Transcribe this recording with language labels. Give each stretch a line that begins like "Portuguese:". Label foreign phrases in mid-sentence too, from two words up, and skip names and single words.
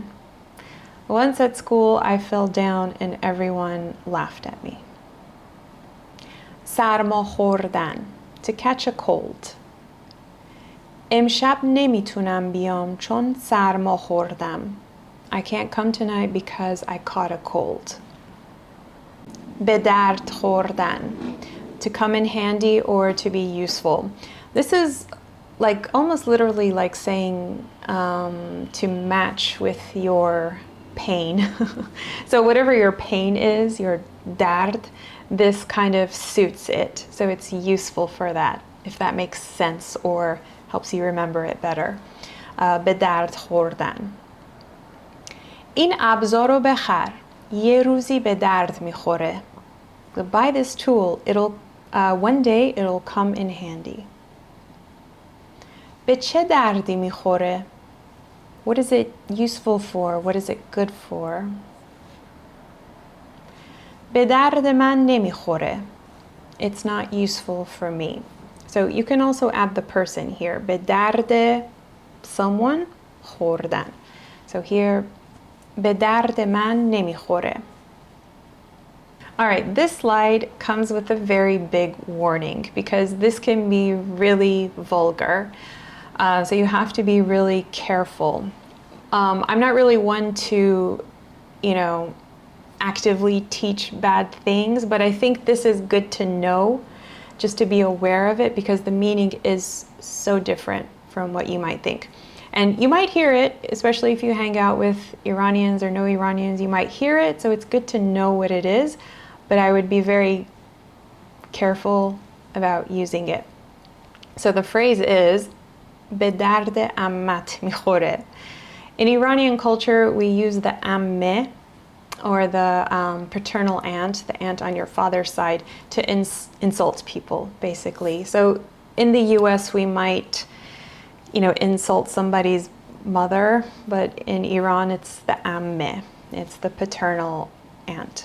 English: Once at school I fell down and everyone laughed at me.
Persian: سرما خوردن,
English: to catch a cold.
Persian: امشب نمیتونم بیام چون سرما خوردم.
English: I can't come tonight because I caught a cold.
Persian: به درد خوردن,
English: to come in handy or to be useful. This is like almost literally like saying to match with your pain. So whatever your pain is, your dard, this kind of suits it. So it's useful for that, if that makes sense or helps you remember it better.
Persian: به درد خوردن. این ابزار رو بخر. یه روزی به درد میخوره.
English: Buy this tool. One day it'll come in handy.
Persian: به چه دردی میخوره?
English: What is it useful for? What is it good for?
Persian: به درد من نمیخوره.
English: It's not useful for me. So you can also add the person here.
Persian: به درد someone خوردن.
English: So here
Persian: به درد من نمیخوره.
English: All right, this slide comes with a very big warning because this can be really vulgar. So you have to be really careful. I'm not really one to, actively teach bad things, but I think this is good to know, just to be aware of it, because the meaning is so different from what you might think. And you might hear it, especially if you hang out with Iranians or no Iranians, you might hear it, so it's good to know what it is, but I would be very careful about using it. So the phrase is
Persian: به درد عمت میخوره.
English: In Iranian culture, we use the amme, or the paternal aunt, the aunt on your father's side, to insult people, basically. So in the US, we might, insult somebody's mother, but in Iran, it's the amme, it's the paternal aunt.